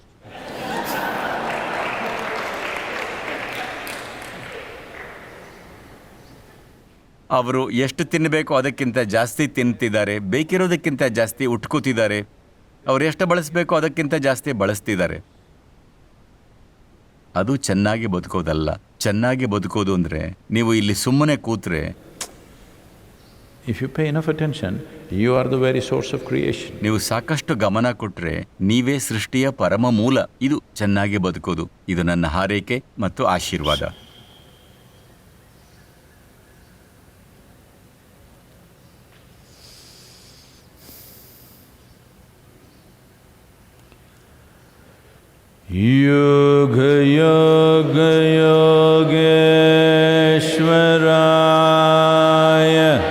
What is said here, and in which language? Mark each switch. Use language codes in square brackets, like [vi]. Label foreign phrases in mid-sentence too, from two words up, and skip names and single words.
[kn] ಅವರು ಎಷ್ಟು ತಿನ್ನಬೇಕೋ ಅದಕ್ಕಿಂತ ಜಾಸ್ತಿ ತಿಂತಿದ್ದಾರೆ, ಬೇಕಿರೋದಕ್ಕಿಂತ ಜಾಸ್ತಿ ಉಟ್ಕೋತಿದ್ದಾರೆ. ಅವರು ಎಷ್ಟು ಬಳಸಬೇಕೋ ಅದಕ್ಕಿಂತ ಜಾಸ್ತಿ ಬಳಸ್ತಿದ್ದಾರೆ. ಅದು ಚೆನ್ನಾಗಿ ಬದುಕೋದಲ್ಲ. ಚೆನ್ನಾಗಿ ಬದುಕೋದು ಅಂದರೆ ನೀವು ಇಲ್ಲಿ ಸುಮ್ಮನೆ ಕೂತ್ರೆ, [en] If you pay enough attention, you are the very source of creation. [kn] ನೀವು ಸಾಕಷ್ಟು ಗಮನ ಕೊಟ್ಟರೆ ನೀವೇ ಸೃಷ್ಟಿಯ ಪರಮ ಮೂಲ. ಇದು ಚೆನ್ನಾಗಿ ಬದುಕೋದು. ಇದು ನನ್ನ ಹಾರೈಕೆ ಮತ್ತು ಆಶೀರ್ವಾದ. [sa] Yoga Yoga Yogeshwaraya